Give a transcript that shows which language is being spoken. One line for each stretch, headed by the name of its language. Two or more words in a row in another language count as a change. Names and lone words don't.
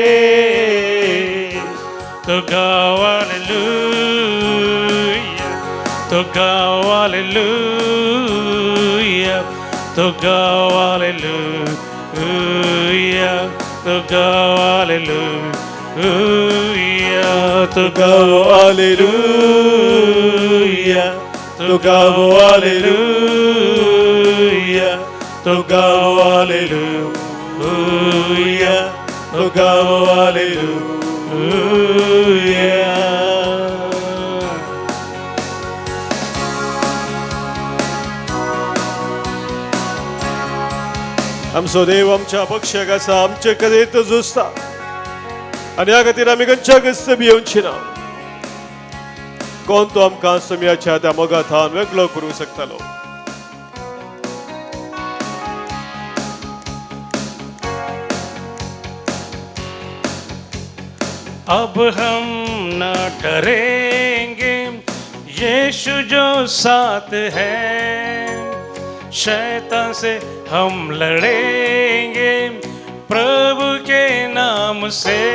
Hindi: तो गाओ हालेलुया, तो गाओ हालेलुया, तो गाओ हालेलुया, तो गाओ हालेलुया, तो गाओ हालेलुया, तो गाओ हालेलुया, तो गाओ हालेलुया, तो गाओ हालेलुया.
Konkani: आमचो देव आमच्या पक्षाक आसा, आमचे कदेत झुजता आनी ह्या खातीर आमी खंयच्या गस्त भियोवची ना. कोण तो आमकां सोम्याच्या त्या मोगाथान वेगळो करूंक शकतालो.
Hindi: अब हम न डरेंगे, यीशु जो साथ है, शैतान से हम लड़ेंगे प्रभु के नाम से.